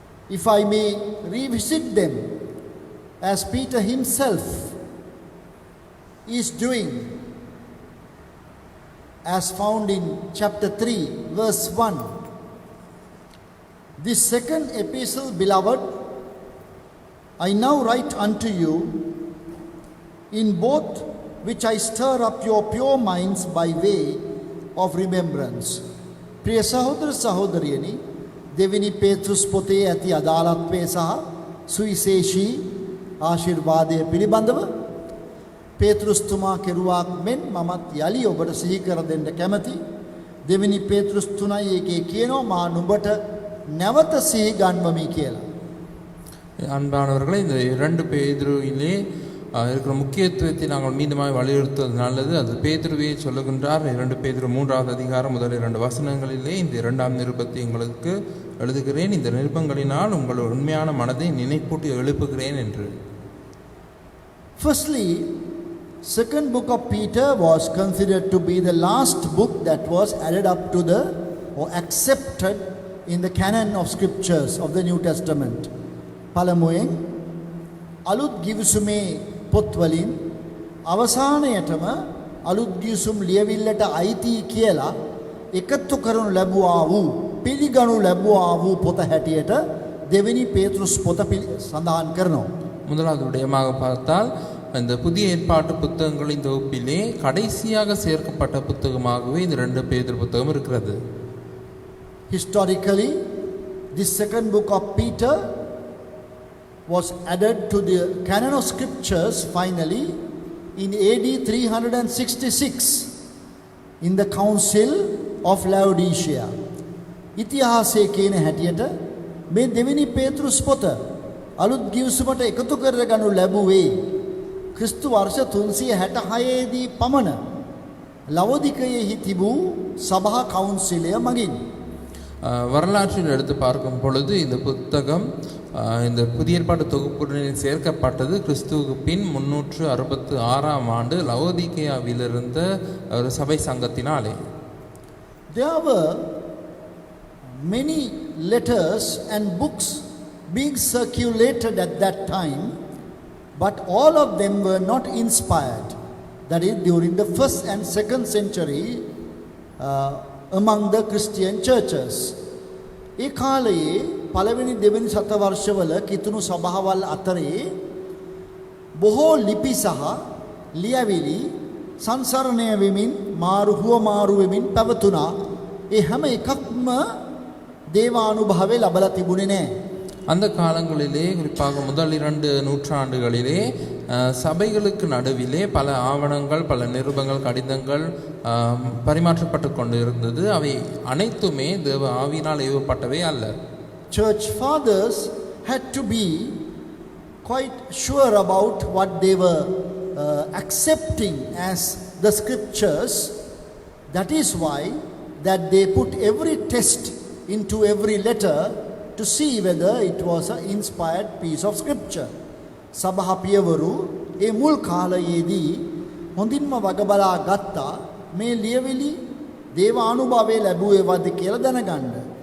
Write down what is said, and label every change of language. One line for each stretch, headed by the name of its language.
English: If I may revisit them, as Peter himself is doing, as found in chapter 3, verse 1. This second epistle, beloved, I now write unto you, in both which I stir up your pure minds by way of remembrance.
Sinhala: ප්‍රිය සහෝදර සහෝදරියනි, දෙවෙනි පේතෘස් පොතේ ඇති අදාළත්වය සහ සුවිශේෂී ආශිර්වාදය පිළිබඳව පේතෘස්තුමා කෙරුවාක් මෙන් මමත් යලි ඔබට සිහි කර දෙන්න කැමැති. දෙවෙනි පේතෘස් 3:1 කියනවා මා නුඹට නැවත සිහි ගන්වමි කියලා.
Tamil: அன்பானவர்களே, இந்த 2 பேதுருவிலே இருக்கிற முக்கியத்துவத்தை நாங்கள் மீண்டுமாய் வலியுறுத்துவது நல்லது. அது பேதுருவே சொல்லுகின்றார். 2 பேதுரு 3வது அதிகாரம் முதல் 2 வசனங்களிலே இந்த 2ஆம் நிருபத்தை உங்களுக்கு எழுதுகிறேன், இந்த நிருபங்களினால் உங்கள் உண்மையான மனதை நினைப்பூட்டி எழுப்புகிறேன் என்று.
English: Firstly, second book of Peter was considered to be the last book that was added up to the or accepted in the canon of scriptures of the New Testament.
Sinhala: පළමුවෙන් අලුත් ගිවිසුමේ පොත්වලින් අවසානයටම අලුත් ගිවිසුම් ලියවිල්ලට අයිති කියලා එකතු කරනු ලැබුවා වූ පිළිගනු ලැබුවා වූ පොත හැටියට දෙවෙනි පේතෘස් පොත සඳහන් කරනවා.
Tamil: முதலாவது விடயமாக பார்த்தால் இந்த புதிய ஏற்பாட்டு புத்தகங்களின் தொகுப்பிலே கடைசியாக சேர்க்கப்பட்ட புத்தகமாகவே இந்த 2 பேதுரு புத்தகம் இருக்கிறது.
English: Historically, this second book of Peter was added to the canon of scriptures finally in AD 366 in the Council of Laodicea.
Sinhala: ඉතිහාසයේ කියන හැටියට මේ දෙවෙනි පේතෘස් පොත අලුත් ගිවිසුමට එකතු කරගනු ලැබුවේ ක්‍රිස්තු වර්ෂ 366 දී පමණ ලවෝදිකයෙහි තිබූ සභා කවුන්සිලය මගින්.
Tamil: வரலாற்றில் எடுத்து பார்க்கும் பொழுது இந்த புத்தகம் இந்த புதிய ஏற்பாட்டு தொகுப்புடன் சேர்க்கப்பட்டது கிறிஸ்துவுக்கு பின் 366ஆம் ஆண்டு லவோதிகேயாவில் இருந்த ஒரு சபை சங்கத்தினாலே.
English: There were many letters and books being circulated at that time, but all of them were not inspired. That is, during the 1st and 2nd century among the Christian churches.
Sinhala: ඒ කාලයේ පළවෙනි දෙවෙනි සතවර්ෂවල කිතුණු සභාවල් අතරේ බොහෝ ලිපි සහ ලියවිලි සංසරණය වෙමින් මාරු වෙමින් පැවතුණා. ඒ හැම එකක්ම දේවානුභාවය ලැබලා තිබුණේ නැහැ.
Tamil: அந்த காலங்களிலே குறிப்பாக முதல் 2 நூற்றாண்டுகளிலே சபைகளுக்கு நடுவிலே பல ஆவணங்கள், பல நிருபங்கள், கடிதங்கள் பரிமாற்றப்பட்டு கொண்டு இருந்தது. அவை அனைத்துமே தேவ ஆவியினால் ஏவப்பட்டவை அல்ல.
English: Church fathers had to be quite sure about what they were accepting as the scriptures. That is why that they put every test into every letter to see whether it was an inspired piece of scripture.
Sinhala: සභා පියවරු ඒ මුල් කාලයේදී හොඳින්ම වග බලා ගත්තා මේ ලියවිලි දේවානුභාවය ලැබුවේවද කියලා දැනගන්න.